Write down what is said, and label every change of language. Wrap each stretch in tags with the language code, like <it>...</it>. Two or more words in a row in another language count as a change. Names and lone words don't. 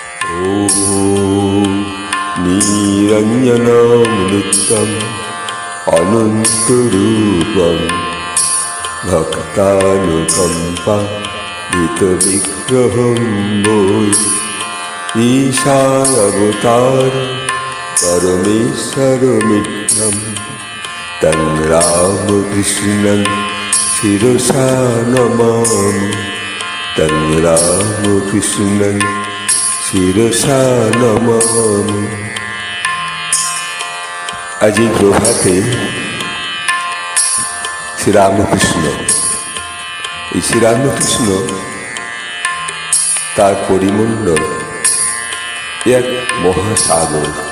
<sa>ॐ निरञ्जनामृतम् अनन्तरूपं भक्तानुकम्पादितविग्रहं वै ईशानवतार परमेश्वरमित्रं तं रामकृष्णं शिरसा नमामि। तं रामकृष्णं শিরসা নমামি।</sa> <bn>আজ এই প্রভাতে শ্রীরামকৃষ্ণ, এই শ্রীরামকৃষ্ণ তার পরিমণ্ডল এক মহাসাগর।</bn>